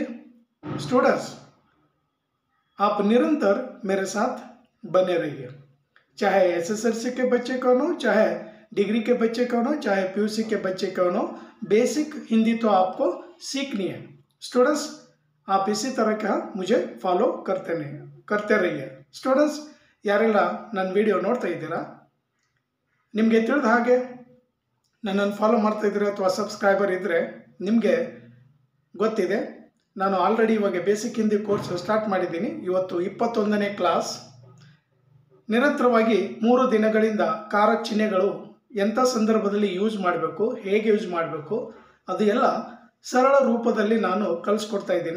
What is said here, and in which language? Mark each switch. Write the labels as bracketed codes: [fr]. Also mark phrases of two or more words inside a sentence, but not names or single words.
[hi] स्टूडेंट्स, आप निरंतर मेरे साथ बने रहिए, चाहे एसएसएलसी के बच्चे कौन हो, चाहे डिग्री के बच्चे कौन हो, चाहे पीयूसी के बच्चे कौन हो, बेसिक हिंदी तो आपको सीखनी है। स्टूडेंट्स, आप इसी तरह का मुझे फॉलो करते रहिए। स्टूडेंट्स, [kn] ಯಾರೆಲ್ಲ ನನ್ನ ವಿಡಿಯೋ ನೋಡ್ತಾ ಇದ್ದೀರಾ, ನಿಮಗೆ ತಿಳಿದ ಹಾಗೆ ನನ್ನನ್ನು ಫಾಲೋ ಮಾಡ್ತಾ ಇದ್ದೀರಾ ಅಥವಾ ಸಬ್ಸ್ಕ್ರೈಬರ್ ಇದ್ದರೆ ನಿಮಗೆ ಗೊತ್ತಿದೆ, ನಾನು ಆಲ್ರೆಡಿ ಇವಾಗ [en] basic Hindi course start [kn] ಮಾಡಿದ್ದೀನಿ। ಇವತ್ತು 21ನೇ ಕ್ಲಾಸ್। ನಿರಂತರವಾಗಿ 3 ದಿನಗಳಿಂದ ಕಾರಕ ಚಿಹ್ನೆಗಳು ಎಂಥ ಸಂದರ್ಭದಲ್ಲಿ ಯೂಸ್ ಮಾಡಬೇಕು, ಹೇಗೆ ಯೂಸ್ ಮಾಡಬೇಕು, ಅದು ಎಲ್ಲ ಸರಳ ರೂಪದಲ್ಲಿ ನಾನು ಕಲಿಸ್ಕೊಡ್ತಾ ಇದ್ದೀನಿ।